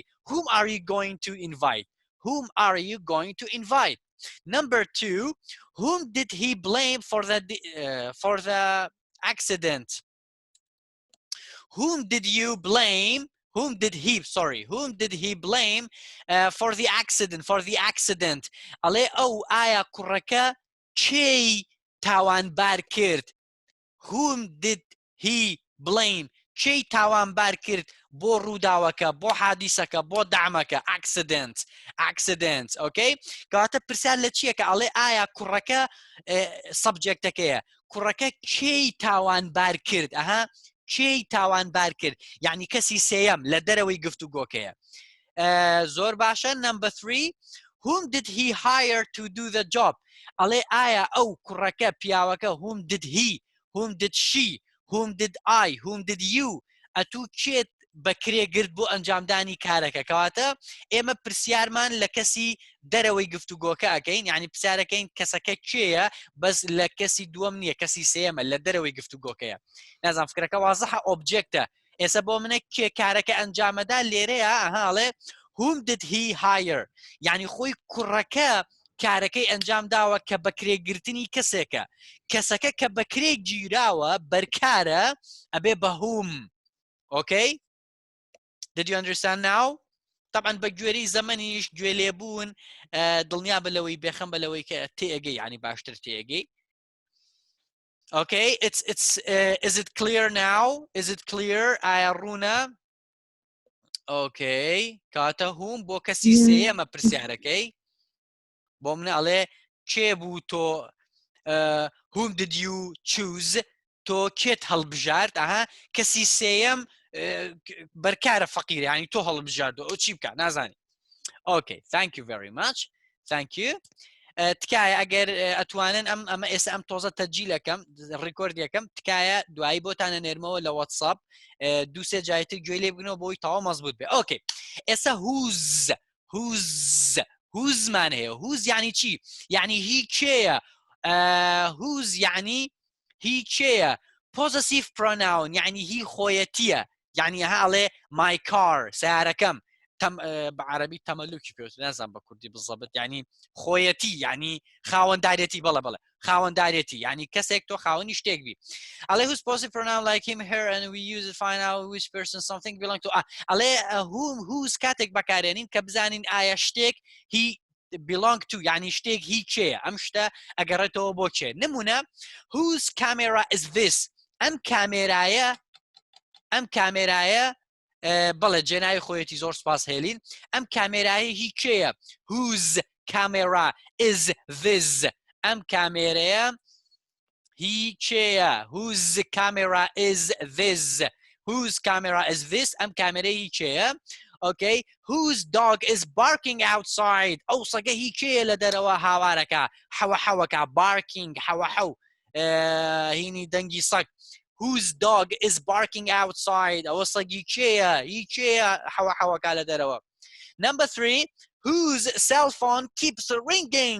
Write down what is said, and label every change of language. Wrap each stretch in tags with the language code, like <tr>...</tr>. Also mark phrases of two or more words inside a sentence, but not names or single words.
<en>Whom are you going to invite. Whom are you going to invite. Number 2 whom did he blame for the accident. Whom did he blame for the accident.</en> <ckb>ئەڵێ ئەو ئایا کوڕەکە کێی تاوانبار کرد.</ckb> <en>Whom did he blame.</en> <ckb>کێی تاوانبار کرد بۆ ڕووداوەکە، بۆ حادیسەکە، بۆ دامەکە.</ckb> <en>accident. Okay.</en> <ckb>کەواتە پرسیار لە چیەکە؟ ئەڵێ ئایا کوڕەکە سەبجێکتەکەیە، کوڕەکە کێی تاوانبار کرد. ئەها کێی تاوانبار کرد یعنی کەسی سێیەم لە دەرەوەی گفتوگۆکەیە. زۆر باشە.</ckb> <en>Number 3 whom did he hire to do the job.</en> <ckb>ئەڵێ ئایا ئەو کوڕەکە پیاوەکە</ckb> <en>whom did he, whom did she, whom did I, whom did you</en> <ckb>ئەتوو کێت بەکرێگرت بۆ ئەنجامدانی کارەکە. کەواتە ئێمە پرسیارمان لە کەسی دەرەوەی گفتوگۆکە ئەکەین، یعنی پرسیارەکەین کەسەکە کێیە بەس لە کەسی دووەم نییە، کەسی سێمە لە دەرەوەی گفتوگۆکەیە. نازان فکرەکە وازەحە ئۆبجێکتە. ئێستا بۆ منە کێ کارەکە ئەنجامەدا لێرەیە. ئەهاڵێ</ckb> <en>whom did he hire</en> <ckb>یعنی خۆی کوڕەکە کارەکەی ئەنجام داوە کە بەکرێگرتنی کەسێکە. کەسەکە کە بەکرێ گیراوە بەرکارە ئەبێ بە whom.</ckb> <en>Okay. Did you understand now?</en> <ckb>طبعا بەگوێرەی زەمەنیش گوێ لێبوون دڵنیا بە لەوەی بێخەم بە لەوەی کە تێگەی یعنی باشتر تێگەی.</ckb> <en>Okay, it's is it clear now? Is it clear, Aruna?</en> <ckb>Okay, کەواتە هەم بۆ کەسی</ckb> <en>Yes.</en> <ckb>سێیەم پرسیارە, okay? بۆ منە ئەڵێ چیبوو تۆ</ckb> <en>whom did you choose to</en> <ckb>kit هالبجار تاها كسي سيم بركارة فقير يعني تو هالبجار دو تشيبكا نازاني.</ckb> <en>Okay, thank you very much. Thank you.</en> <ckb>تکایە ئەگەر ئەتوانن ئەمە ئێستا ئەم تۆزە تەجیلەکەم ڕیکۆردیەکەم تکایە دوایی بۆتانە نێرمەوە لە واتساپ دووسێ جایتر گوێ لێ بگنەوە بۆی تەواو مەزبوط بێ. ئۆکێ ئێستا هوزمان هەیە. هوز یعنی چی؟ یعنی هی کێیە؟ هوز یعنی هی کێیە؟</ckb> <en>possessive pronoun</en> <ckb>یعنی هی خۆیەتیە، یعنی هەڵێ</ckb> <en>my car</en> <ckb>سیارەکەم بعربی تەمەلوکی پێوت نازانم بە کوردی بزەبت یعنی خۆیەتی یعنی خاوەنددارێتی بەڵێ خاوەنددارێتی یعنی کەسێک تۆ خاوەنی شتێک بی.</ckb> <en>ئەڵێ who's positive pronoun like him her and we use it find out which person something belong to.</en> <ckb>ئەڵێ who's کاتێک بەکارێنین کە بزانین ئایا شتێک هی</ckb> <en>belong to</en> <ckb>یعنی شتێک هی کێیە، ئەم شتە ئەگەڕێتەوە بۆ کێ.</ckb> <en>نمونە whose camera is this؟</en> <ckb>ئەم کامێرایە بەڵێ جێناوی خۆیەتی زۆر سپاس هێلین. ئەم کامێرایە هی کێیە؟</ckb> <en>whose camera is this؟</en> <ckb>ئەم کامێرەیە هی کێیە؟</ckb> <en>whose camera is this؟ whose camera is this؟</en> <ckb>ئەم کامێرەی هی کێیە؟</ckb> <en>Okay, whose dog is barking outside؟</en> <ckb>ئەو سەگە هی کێیە لە دەرەوە هاوارەکە حەوەحەوەکە barking حەوەحەو هینی دەنگی سەگ.</ckb> <en>whose dog is barking outside؟</en> <ckb>ئەوە سەگی کێیە؟ هی کێیە حەوەحەوەکە لە دەرەوە.</ckb> <en>Number 3 whose cell phone keeps ringing؟</en>